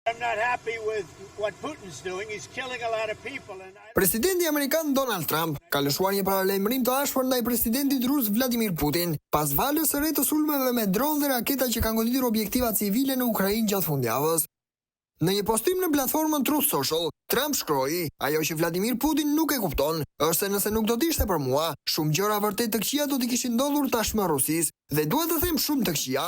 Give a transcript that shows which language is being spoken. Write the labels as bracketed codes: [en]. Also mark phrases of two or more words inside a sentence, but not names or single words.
[en] I'm not happy with what Putin's doing. He's killing a lot of people. [sq] Presidenti amerikan Donald Trump ka lëshuar një paralajmërim të ashpër ndaj presidentit rus Vladimir Putin, pas valës së re të sulmeve me dronë dhe raketa që kanë goditur objektiva civile në Ukrainë gjatë fundjavës. Në një postim në platformën Truth Social, Trump shkroi: "Ajo që Vladimir Putin nuk e kupton është se nëse nuk do të ishte për mua, shumë gjëra vërtet të këqija do t'i kishin ndodhur tashmë Rusisë, dhe dua të them shumë të këqija."